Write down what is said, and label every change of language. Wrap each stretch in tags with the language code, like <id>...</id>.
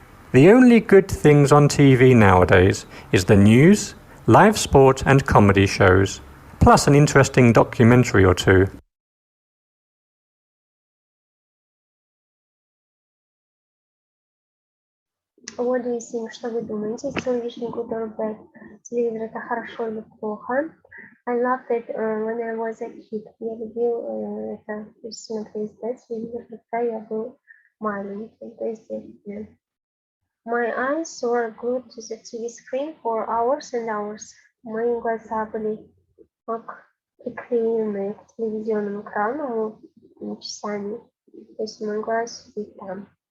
<en>The only good things on TV nowadays is the news, live sport and comedy shows, plus an interesting documentary or two. What do you think?</en> <ru>Что вы думаете?</ru> <en>Is television good or bad?</en> <ru>Телевизор это хорошо или плохо?</ru> <en>I loved it when I was a kid.</en> <ru>Я любил это смотреть, да, телевизор, когда я был маленький, то есть детстве.</ru> <en>My eyes were glued to the TV screen for hours and hours.</en> <ru>Мои глаза были приклеены к телевизионному экрану часами. То есть могла сидеть там.</ru>